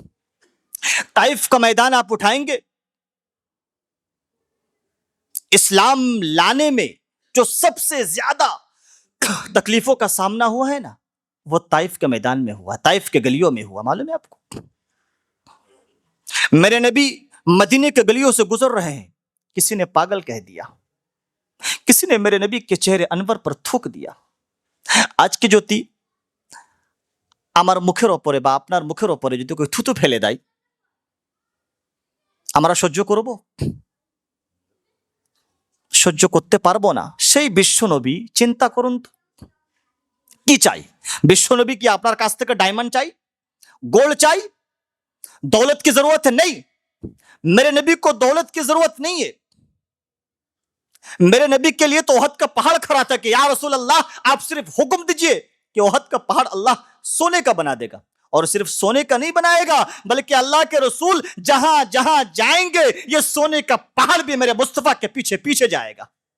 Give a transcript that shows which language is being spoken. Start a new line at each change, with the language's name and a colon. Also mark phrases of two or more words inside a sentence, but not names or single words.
Urdu: طائف کا میدان آپ اٹھائیں گے، اسلام لانے میں جو سب سے زیادہ تکلیفوں کا سامنا ہوا ہے نا، وہ طائف کے میدان میں ہوا، طائف کے گلیوں میں ہوا۔ معلوم ہے آپ کو، میرے نبی مدینے کے گلیوں سے گزر رہے ہیں، کسی نے پاگل کہہ دیا، کسی نے میرے نبی کے چہرے انور پر تھوک دیا۔ آج کی جو تی
Bangla: আমার মুখের ওপরে বা আপনার মুখের ওপরে যদি কেউ থুতু ফেলে দেয়, আমরা সহ্য করব? সহ্য করতে পারবো না। সেই বিশ্বনবী চিন্তা করুন তো কি চাই। বিশ্বনবী কি আপনার কাছ থেকে ডায়মন্ড চাই, गोल्ड চাই,
Urdu: دولت کی ضرورت ہے? نہیں، میرے نبی کو دولت کی ضرورت نہیں ہے. میرے نبی کے لیے تو احد کا پہاڑ کھڑا تھا کہ یا رسول اللہ آپ صرف حکم دیجیے کہ احد کا پہاڑ اللہ سونے کا بنا دے گا، اور صرف سونے کا نہیں بنائے گا بلکہ اللہ کے رسول جہاں جہاں جائیں گے یہ سونے کا پہاڑ بھی میرے مصطفی کے پیچھے پیچھے جائے گا.